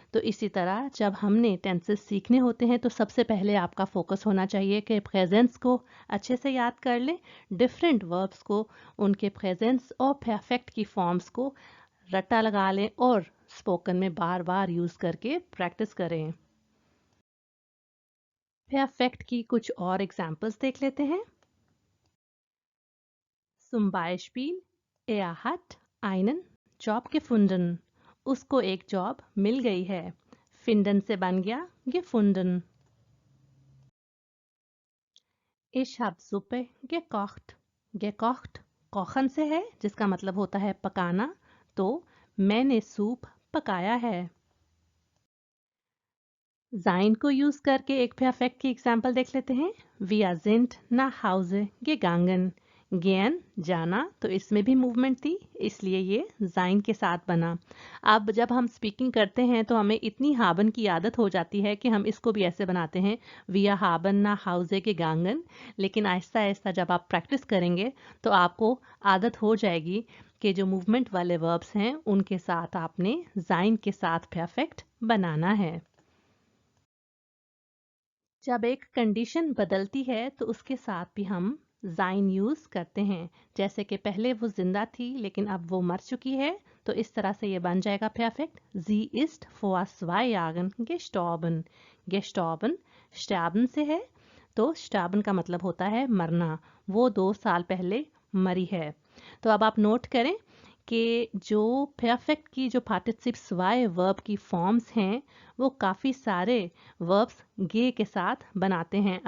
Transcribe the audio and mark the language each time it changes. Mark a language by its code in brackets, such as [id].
[hi] तो इसी तरह जब हमने टेंसेस सीखने होते हैं तो सबसे पहले आपका फोकस होना चाहिए कि प्रेजेंस को अच्छे से याद कर लें, डिफरेंट वर्ब्स को, उनके प्रेजेंस और परफेक्ट की फॉर्म्स को रट्टा लगा लें और स्पोकन में बार बार यूज़ करके प्रैक्टिस करें। परफेक्ट की कुछ और एग्जांपल्स देख लेते हैं। [de] Zum Beispiel, er hat einen Job gefunden। [hi] उसको एक जॉब मिल गई है। finden से बन गया gefunden। [de] Ich habe Suppe gekocht। [hi] gekocht kochen से है जिसका मतलब होता है पकाना, तो मैंने सूप पकाया है। sein को यूज करके एक परफेक्ट की एग्जांपल देख लेते हैं। [de] Wir sind nach Hause gegangen। [hi] Gain जाना, तो इसमें भी मूवमेंट थी, इसलिए ये जाइन के साथ बना। अब जब हम स्पीकिंग करते हैं तो हमें इतनी हाबन की आदत हो जाती है कि हम इसको भी ऐसे बनाते हैं, [de] विया हाबन ना हाउजे के गांगन। [hi] लेकिन आहिस्ता आहिस्ता जब आप प्रैक्टिस करेंगे तो आपको आदत हो जाएगी कि जो मूवमेंट वाले वर्ब्स हैं उनके साथ आपने जाइन के साथ परफेक्ट बनाना है। जब एक कंडीशन बदलती है तो उसके साथ भी हम जाइन यूज करते हैं। जैसे कि पहले वो जिंदा थी लेकिन अब वो मर चुकी है, तो इस तरह से ये बन जाएगा perfect. [de] Sie ist vor 2 Jahren gestorben। [hi] gestorben sterben से है, तो sterben का मतलब होता है मरना। वो 2 साल पहले मरी है। तो अब आप नोट करें कि जो परफेक्ट की जो पार्टिसिप्स वाई वर्ब की फॉर्म्स हैं वो काफ़ी सारे वर्ब्स गे के साथ बनाते हैं।